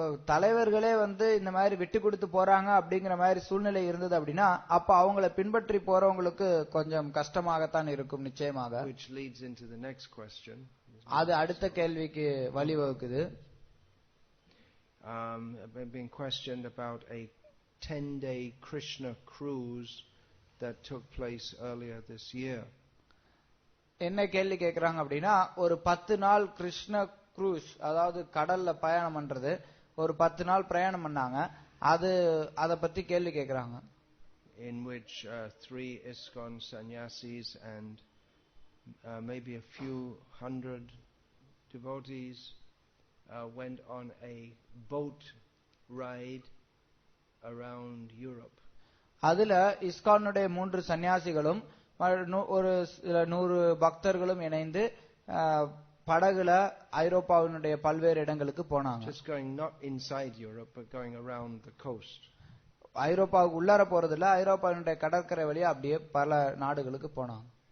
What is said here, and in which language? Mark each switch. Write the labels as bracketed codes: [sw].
[ta] தலைவர்களே வந்து இந்த மாதிரி விட்டு கொடுத்து போறாங்க அப்படிங்கிற மாதிரி சூழ்நிலை இருந்தது அப்படின்னா அப்ப அவங்கள பின்பற்றி போறவங்களுக்கு கொஞ்சம் கஷ்டமாகத்தான் இருக்கும் நிச்சயமாக. [en] Which leads into the next question. [ta] அது அடுத்த கேள்விக்கு வழிவகுக்குது. [en] I've been questioned about a 10-day Krishna cruise that took place earlier this year. [ta] என்ன கேள்வி கேக்குறாங்க அப்படின்னா ஒரு 10 நாள் கிருஷ்ண cruise, அதாவது கடல்ல பயணம் பண்றது, ஒரு 10 நாள் பிரயாணம் பண்ணாங்க, அத பத்தி கேள்வி கேக்குறாங்க. [en] In which 3 ISKCON sannyasis and maybe a few hundred devotees went on a boat ride around Europe. [ta] அதுல இஸ்கானுடைய 3 சன்னியாசிகளும் ஒரு 100 பக்தர்களும் இணைந்து படகுல ஐரோப்பாவினுடைய பல்வேறு இடங்களுக்கு போனாங்க. [en] Just going not inside Europe but going around the coast. [ta] ஐரோப்பாவுக்கு உள்ளார போறது இல்ல, ஐரோப்பாவினுடைய கடற்கரை வழியா அப்படியே பல நாடுகளுக்கு போனாங்க.